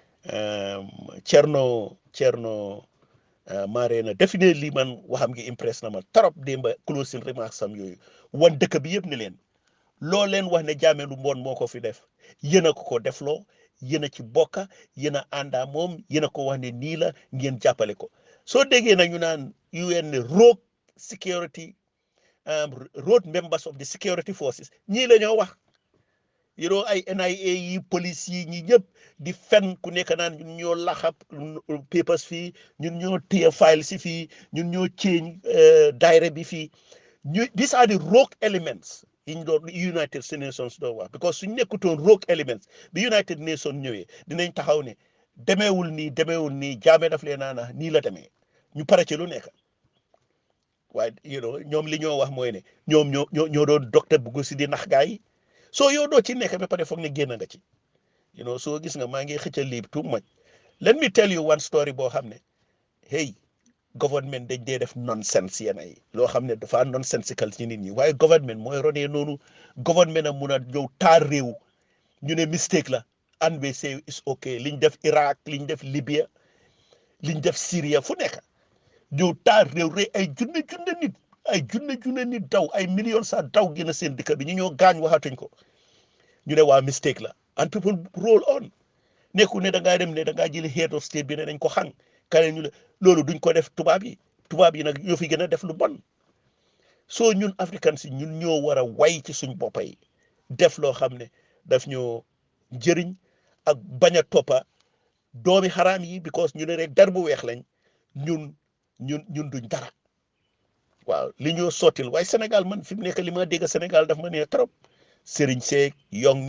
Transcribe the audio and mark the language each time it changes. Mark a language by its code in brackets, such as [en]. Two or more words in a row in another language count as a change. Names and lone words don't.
[wo] Thierno Marena definitely man waxam ngi impress na ma trop démba [en] closing remarks [wo] am yooyu wan dëkk bi yëpp ne leen loo leen wax ne Jammeh lu mbon moo ko fi def yéen a ko defloo yéen a ci bokka yéen a àndaa moom yéen a ko wax ne nii la ngeen jàppale ko soo déggee na ñu naan UN ne [en] rogue security rogue members of the security forces [wo] ñii la ñoo wax ay NIA yi police yi ñi ñëpp di fen ku nekk naan ñun ñoo laxab papers fii ñun ñoo téye files si fii ñun ñoo change daayre bi fii [en] these are the rogue elements [wo] yi ñu doon United Nations doon wax because suñ nekkutoon [en] rogue elements [wo] bi United Nations ñëwee dinañ taxaw ne demeewul nii Jammeh daf leen naana nii la demee ñu pare ci lu nekk waaye ñoom li ñoo wax mooy ne ñoom ñoo doon docteur bugg si di nax gaa yi soo yow doo ci nekk ba pare foog ne génn nga ci soo gis nga maa ngi xëccal lii [en] too much let me tell you one story [wo] boo xam ne hey government dañ dee def nonsense yéen ay loo xam ne dafa nonsensical ci nit ñi waaye government mooy ronee noonu government a mun a ñëw taar réew ñu ne mistake la [en] and we say is okay [wo] liñ def Iraq liñ def Libya liñ def Syria fu nekk ñëw taar réew rek ay junne nit daw ay millions sax daw gën a seen dëkk bi ñu ñoo gaañ waxatuñ ko ñu ne waa mistake la [en] and people roll on [wo] nekku ne da ngaa dem ne da ngaa jëli [en] head of state [wo] bi ne dañ ko xang kane ñu ne loolu duñ ko def tubaab yi nag ñoo fi gën a def lu bon soo ñun africain si ñun ñoo war a way ci suñ boppa yi def loo xam ne daf ñoo njëriñ ak bañ a toppa doomi xaraam yi because ñu ne rek dar bu weex lañ ñun duñ dara waaw li ñoo sottil waaye Sénégal man fi mu nekk li ma dégg Sénégal daf ma neex trop sëriñ seeg young